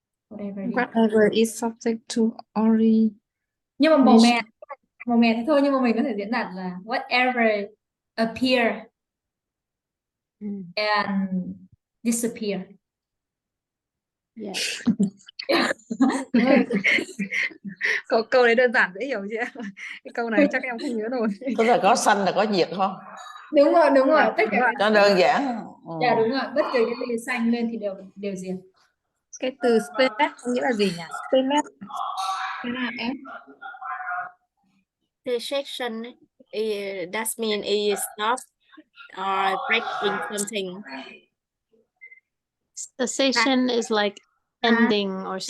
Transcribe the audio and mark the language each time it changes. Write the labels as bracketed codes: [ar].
[en] Whatever is subject to origination. [vi] Nhưng mà màu mè thế thôi, nhưng mà mình có thể diễn đạt là [en] whatever appear and disappear. Yeah. [vi] Câu đấy đơn giản dễ hiểu chưa? Cái câu này chắc em không nhớ nổi. Tức là có sanh là có diệt không? Đúng rồi, đúng rồi. Tất cả Cho đơn giản. dạ đúng rồi, bất kỳ cái gì xanh lên thì đều diệt. Cái từ stainless có nghĩa là gì nhỉ? Stainless. Cái nào em? [en] Cessation does mean it stop or breaking something. Cessation is like ending or